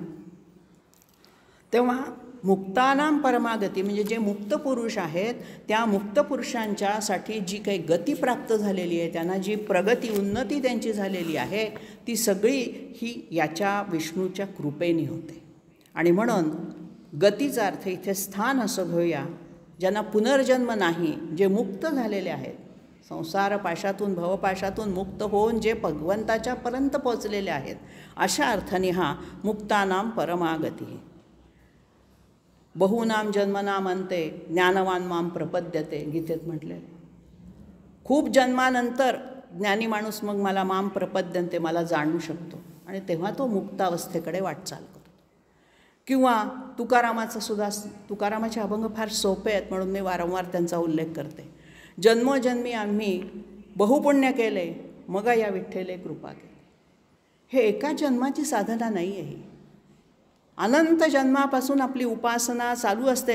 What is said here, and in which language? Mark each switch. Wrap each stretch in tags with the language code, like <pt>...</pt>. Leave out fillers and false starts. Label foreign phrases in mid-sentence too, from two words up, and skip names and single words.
<mr>तेव्हा</mr> <sa>मुक्तानां परमागती</sa> <mr>म्हणजे जे मुक्त पुरुष आहेत, त्या मुक्त पुरुषांच्यासाठी जी काही गती प्राप्त झालेली आहे, त्यांना जी प्रगती उन्नती त्यांची झालेली आहे, ती सगळी ही याच्या विष्णूच्या कृपेने होते. आणि म्हणून गतीचा अर्थ इथे स्थान असं घेऊया. ज्यांना पुनर्जन्म नाही, जे मुक्त झालेले आहेत, संसार पाशातून भवपाशातून मुक्त होऊन जे भगवंताच्यापर्यंत पोचलेले आहेत, अशा अर्थाने हा</mr> <sa>मुक्तानां परमागती. बहुनाम जन्मनाम अंते ज्ञानवान माम प्रपद्यते,</sa> <mr>गीतेत म्हटलेलं. खूप जन्मानंतर ज्ञानी माणूस मग मला</mr> <sa>माम प्रपद्यन्ते,</sa> <mr>मला जाणू शकतो, आणि तेव्हा तो मुक्तावस्थेकडे वाटचाल करतो. किंवा तुकारामाचं सुद्धा, तुकारामाचे अभंग फार सोपे आहेत म्हणून मी वारंवार त्यांचा उल्लेख करते. जन्मोजन्मी आम्ही बहुपुण्य केले, मग या विठ्ठले कृपा केली. हे एका जन्माची साधना नाही आहे, अनंत जन्मापासून आपली उपासना चालू असते.</mr>